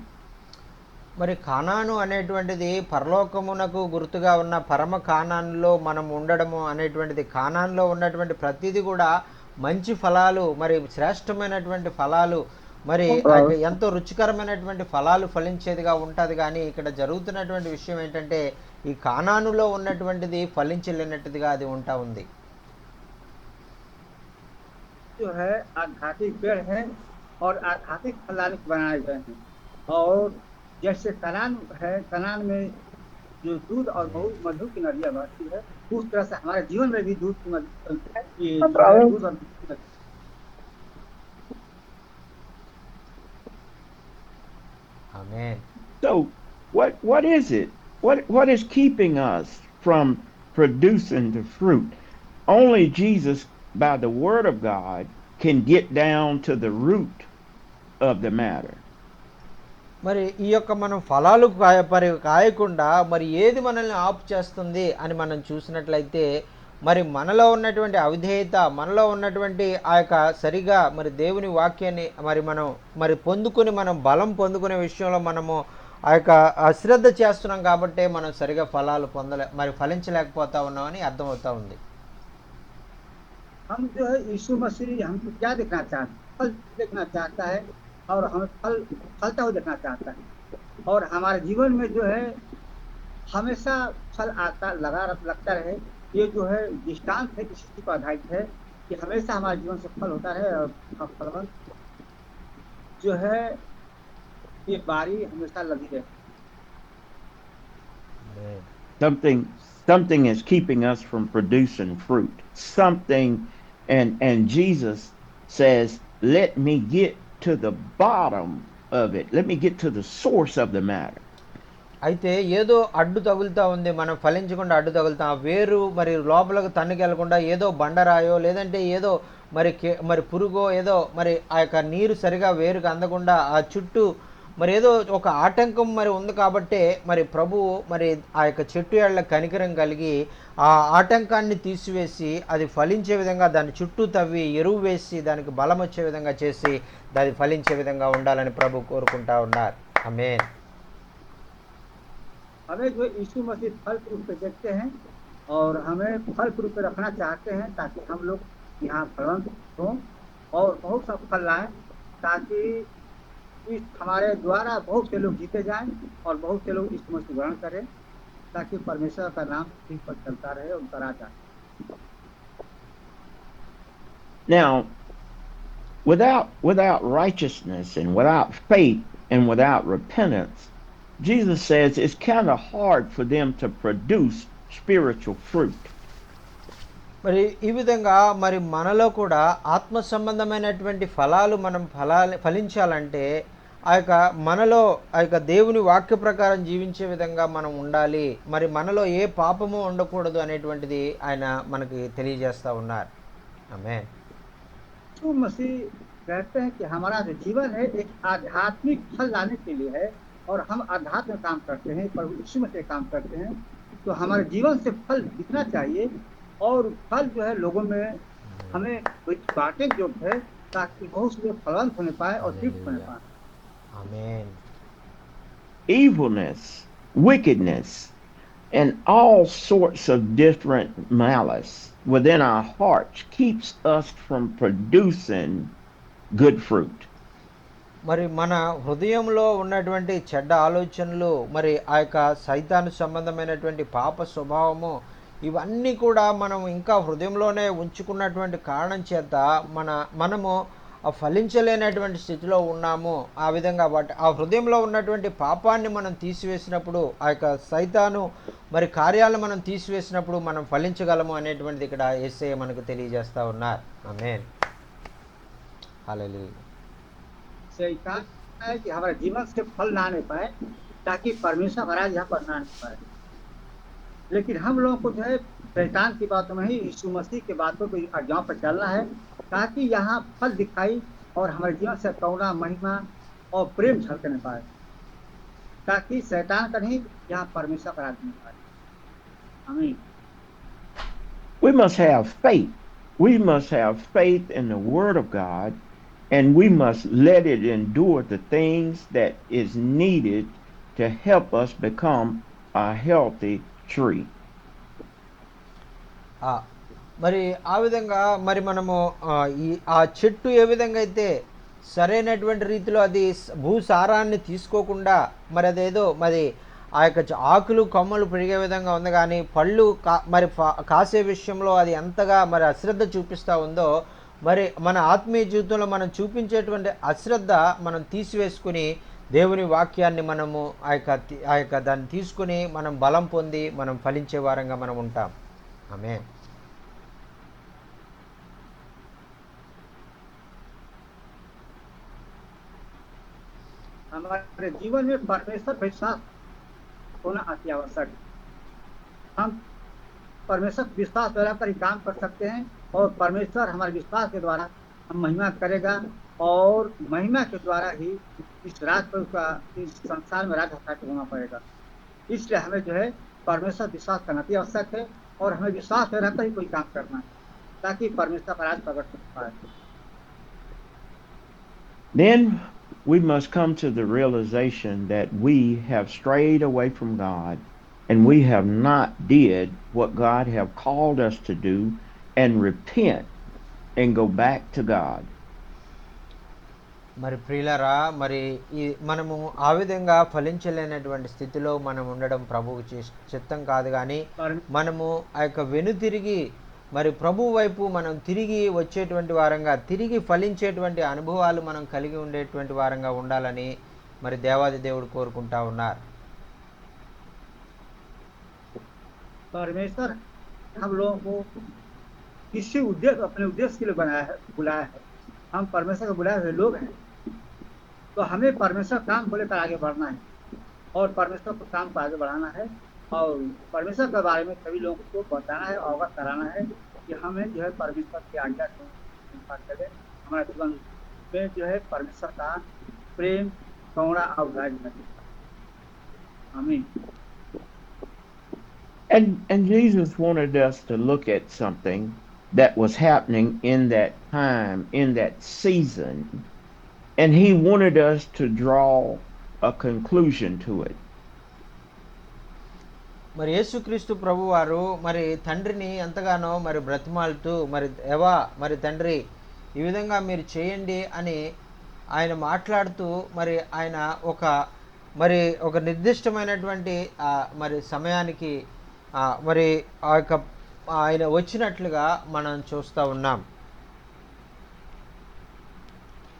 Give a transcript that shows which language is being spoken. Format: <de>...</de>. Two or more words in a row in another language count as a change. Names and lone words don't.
<te>మరి కానాను అనేటువంటిది పరలోకమునకు గుర్తుగా ఉన్న పరమ కానానులో మనం ఉండడము అనేటువంటిది, కానాన్లో ఉన్నటువంటి ప్రతిదీ కూడా మంచి ఫలాలు, మరి శ్రేష్టమైనటువంటి ఫలాలు, మరి ఎంతో రుచికరమైనటువంటి ఫలాలు ఫలించేదిగా ఉంటుంది. కానీ ఇక్కడ జరుగుతున్నటువంటి విషయం ఏంటంటే ఈ కానానులో ఉన్నటువంటిది ఫలించలేనట్టుగా అది ఉంటా ఉంది.</te> <hi>जो है आध्यात्मिक पेड़ है और आध्यात्मिक फल बनाए गए हैं, और जैसे कनान है, कनान में जो दूध और बहुत मधु की नदियाँ बहती है, उस तरह से हमारे जीवन में भी दूध की है, ये दूध और आमेन.</hi> <en>So what is it? What is keeping us from producing the fruit? Only Jesus, by the word of God, can get down to the root of the matter.</en> <te>మరి ఈ యొక్క మనం ఫలాలు కాయకుండా మరి ఏది మనల్ని ఆపు చేస్తుంది అని మనం చూసినట్లయితే, మరి మనలో ఉన్నటువంటి అవిధేయత, మనలో ఉన్నటువంటి ఆ యొక్క సరిగా మరి దేవుని వాక్యాన్ని మరి పొందుకుని మనం బలం పొందుకునే విషయంలో మనము ఆ యొక్క అశ్రద్ధ చేస్తున్నాం కాబట్టి మనం సరిగా ఫలాలు మరి ఫలించలేకపోతా ఉన్నామని అర్థమవుతా ఉంది.</te> <hi>हम जो है यीशु मसीह हमको क्या देखना चाहते, फल देखना चाहता है, और हमें फलता हुआ देखना चाहता है, और हमारे जीवन में जो है हमेशा फल आता लगता रहे। ये जो है दृष्टांत है, इसी पर आधारित है कि हमेशा हमारे जीवन से फल होता रहे, और फलवंत जो है ये बारी हमेशा लगी रहे।</hi> <en>Something is keeping us from producing fruit. Something, and Jesus says, "Let me get to the bottom of it. Let me get to the source of the matter."</en> <te>అయితే ఏదో అడ్డు తగులుతూ ఉంది, మనం ఫలించకుండా అడ్డు తగులుతాం. వేరు మరి లోపలకు తన్నుకెళ్లకుండా ఏదో బండరాయో లేదంటే ఏదో మరి పురుగో ఏదో మరి ఆ యొక్క నీరు సరిగా వేరుకు అందకుండా ఆ చుట్టూ మరి ఏదో ఒక ఆటంకం మరి ఉంది కాబట్టే మరి ప్రభువు మరి ఆ యొక్క చెట్టు ఏళ్ల కనికరం కలిగి ఆ ఆటంకాన్ని తీసివేసి అది ఫలించే విధంగా దాని చుట్టూ తవ్వి ఎరువు వేసి దానికి బలం వచ్చే విధంగా చేసి దాన్ని ఫలించే విధంగా ఉండాలని ప్రభు కోరుకుంటా ఉన్నారు. ఆమేన్.</te> <hi>हमें जो यीशु मसीह फल रूप पे देखते हैं और हमें फल रूप पे रखना चाहते हैं, ताकि हम लोग यहाँ फलवंत हों और बहुत सा फल लाएं, ताकि इस हमारे द्वारा बहुत से लोग जीते जाएं और बहुत से लोग यीशु मसीह ग्रहण करें, ताकि परमेश्वर का नाम ठीक पर चलता रहे, उनका राज आए।</hi> <en>Now, without righteousness and without faith and without repentance, Jesus says it's kind of hard for them to produce spiritual fruit.</en> <te>మరి ఈ విధంగా మరి మనలో కూడా ఆత్మ సంబంధమైనటువంటి ఫలాలు మనం ఫలించాలంటే ఆ యొక్క మనలో ఆ యొక్క దేవుని వాక్య ప్రకారం జీవించే విధంగా మనం ఉండాలి. మరి మనలో ఏ పాపము ఉండకూడదు అనేటువంటిది ఆయన మనకి తెలియజేస్తూ ఉన్నారు. ఆమేన్.</te> <hi>तो मसीह कहते हैं कि हमारा जो जीवन है एक आध्यात्मिक फल लाने के लिए है और हम आध्यात्म में काम करते हैं, प्रभु यीशु मसीह काम करते हैं, तो हमारे जीवन से फल दिखना चाहिए और फल जो है लोगों में हमें बांटे जो है ताकि बहुत से फलवंत होने पाए और तृप्त होने पाए.</hi> <te>ఆమేన్.</te> <en>Evilness, wickedness, and all sorts of different malice within our hearts keeps us from producing good fruit.</en> <te>మరి మన హృదయంలో ఉన్నటువంటి చెడ్డ ఆలోచనలు, మరి ఆ యొక్క సైతాను సంబంధమైనటువంటి పాప స్వభావము, ఇవన్నీ కూడా మనం ఇంకా హృదయంలోనే ఉంచుకున్నటువంటి కారణం చేత మనము ఫలించలేనటువంటి స్థితిలో ఉన్నాము. ఆ విధంగా ఆ హృదయంలో ఉన్నటువంటి పాపాన్ని మనం తీసివేసినప్పుడు, ఆ యొక్క సైతాను మరి కార్యాలను మనం తీసివేసినప్పుడు మనం ఫలించగలము అనేటువంటిది ఇక్కడ యేసయ్య మనకు తెలియజేస్తూ ఉన్నారు. ఆమేన్. హల్లెలూయా.</te> <hi>शैतान है कि हमारे जीवन से फल ना आने पाए ताकि परमेश्वर महाराज यहाँ पर ना आने पाए, लेकिन हम लोगों को जो है शैतान की बातों में ही यीशु मसीह की बातों की आज्ञाओं पर चलना है ताकि यहाँ फल दिखाई और हमारे जीवन से करुणा, महिमा और प्रेम झलकने पाए, ताकि शैतान का नहीं यहाँ परमेश्वर का राज पाए. आमीन.</hi> <en>We must have faith. We must have faith in the Word of God, and we must let it endure the things that is needed to help us become a healthy tree.</en> <te>మరి ఆ విధంగా మరి మనము ఆ చెట్టు ఏ విధంగా అయితే సరైనటువంటి రీతిలో అది భూసారాన్ని తీసుకోకుండా మరి అదేదో మరి ఆ యొక్క ఆకులు కొమ్మలు పెరిగే విధంగా ఉంది, కానీ పళ్ళు మరి కాసే విషయంలో అది ఎంతగా మరి అశ్రద్ధ చూపిస్తూ ఉందో, మరి మన ఆత్మీయ జీవితంలో మనం చూపించేటువంటి అశ్రద్ధ మనం తీసివేసుకుని దేవుని వాక్యాన్ని మనము ఆ యొక్క దాన్ని తీసుకుని మనం బలం పొంది మనం ఫలించే వారంగా మనం ఉంటాం. ఆమేన్.</te> <hi>हमारे जीवन में परमेश्वर विश्वास होना अति आवश्यक है. हम परमेश्वर विश्वास द्वारा पर ही काम कर सकते हैं और परमेश्वर हमारे विश्वास के द्वारा हम महिमा करेगा और महिमा के द्वारा ही इस राज पर उसका इस संसार में राज स्थापित होना पड़ेगा. इसलिए हमें जो है परमेश्वर विश्वास करना भी आवश्यक है और हमें विश्वास में रहकर ही कोई काम करना है ताकि परमेश्वर का राज प्रकट हो पाए.</hi> <en>Then we must come to the realization that we have strayed away from God and we have not did what God have called us to do and repent and go back to God.</en> <te>మరి ప్రియులారా, మరి మనము ఆ విధంగా ఫలించలేనటువంటి స్థితిలో మనం ఉండడం ప్రభువుకి చిత్తం కాదు, కానీ మనము ఆ యొక్క వెనుతిరిగి మరి ప్రభు వైపు మనం తిరిగి వచ్చేటువంటి వారంగా, తిరిగి ఫలించేటువంటి అనుభవాలు మనం కలిగి ఉండేటువంటి వారంగా ఉండాలని మరి దేవాది దేవుడు కోరుకుంటా ఉన్నారు.</te> <hi>परमेश्वर हम लोगों को किसी उद्देश्य अपने उद्देश्य के लिए बुलाया है. हम परमेश्वर को बुलाए हुए लोग हैं, तो हमें परमेश्वर काम को लेकर आगे बढ़ना है और परमेश्वर को काम को आगे बढ़ाना है और परमेश्वर के बारे में सभी लोगों को बताना है, अवगत कराना है कि हमें जो है परमेश्वर की आज्ञा को करें. हमारे जीवन में जो है परमेश्वर का प्रेम, करुणा और राज बने. आमीन.</hi> <en>And Jesus wanted us to look at something that was happening in that time, in that season, and he wanted us to draw a conclusion to it.</en> <te>మరి యేసుక్రీస్తు ప్రభువారు మరి తండ్రిని ఎంతగానో మరి బ్రతిమాలుతూ మరి దేవా మరి తండ్రి ఈ విధంగా మీరు చేయండి అని ఆయన మాట్లాడుతూ మరి ఆయన ఒక నిర్దిష్టమైనటువంటి మరి సమయానికి మరి ఆ యొక్క ఆయన వచ్చినట్లుగా మనం చూస్తూ ఉన్నాం.</te>